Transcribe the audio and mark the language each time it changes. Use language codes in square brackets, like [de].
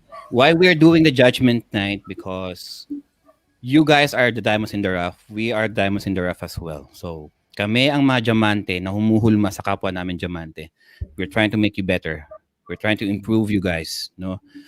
[en] Why we're doing the judgment night? Because you guys are the diamonds in the rough. We are diamonds in the rough as well. [tl] So, kami ang mga diamante na humuhulma sa kapwa namin diamante. [en] We're trying to make you better. We're trying to improve you guys, no?